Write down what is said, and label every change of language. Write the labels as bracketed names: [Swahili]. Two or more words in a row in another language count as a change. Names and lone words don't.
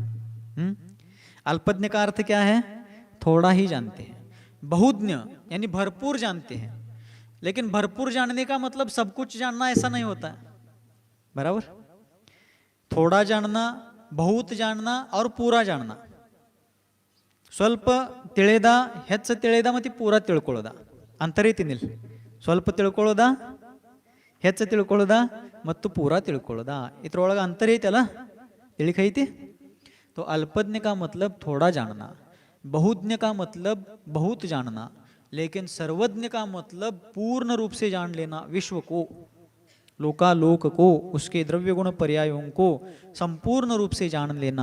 [Hindi] अल्पज्ञ का अर्थ क्या है? थोड़ा ही जानते हैं। बहुज्ञ यानी भरपूर जानते हैं। लेकिन भरपूर जानने का मतलब सब कुछ जानना ऐसा नहीं होता है, बराबर? थोड़ा जानना, बहुत जानना और पूरा जानना। [Kannada] ಸ್ವಲ್ಪ ತಿಳಿದ, ಹೆಚ್ಚು ತಿಳಿದ ಮತ್ತು ಪೂರ ತಿಳ್ಕೊಳ್ಳೋದ ಅಂತರೈತಿನಿಲ್ಲ. ಸ್ವಲ್ಪ ತಿಳ್ಕೊಳ್ಳೋದ, ಹೆಚ್ಚು ತಿಳ್ಕೊಳ್ಳೋದ ಮತ್ತು ಪೂರ ತಿಳ್ಕೊಳ್ಳೋದ, ಇದ್ರೊಳಗೆ ಅಂತರ ಐತಲ್ಲ, ತಿಳಿಕೈತಿ. [Hindi] तो अल्पज्ञ का मतलब थोड़ा जानना, बहुज्ञ का मतलब बहुत जानना, लेकिन सर्वज्ञ का मतलब पूर्ण रूप से जान लेना, विश्व को, लोकालोक को, उसके द्रव्य गुण पर्यायों को संपूर्ण रूप से जान लेना।